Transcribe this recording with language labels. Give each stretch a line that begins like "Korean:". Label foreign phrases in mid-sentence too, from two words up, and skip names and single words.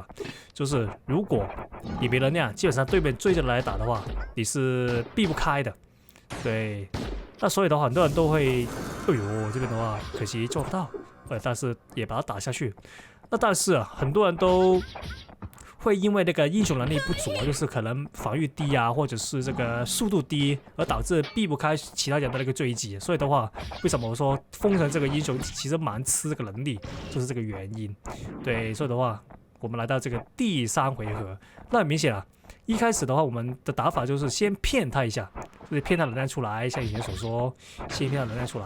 Chinese: 就是如果你沒能量，基本上對面追着來打的話，你是避不開的。對，那所以的話，很多人都會，哎呦，這邊的話可惜做不到，但是也把它打下去。那但是啊，很多人都會因為那個英雄能力不足，就是可能防禦低啊，或者是這個速度低，而導致避不開其他人的那個追擊。所以的話，為什麼我說風神這個英雄其實蠻吃這個能力，就是這個原因。對，所以的話，我們來到這個第3回合，那很明顯啊，一開始的話，我們的打法就是先騙他一下，就是騙他能量出來，像以前所說，先騙他能量出來。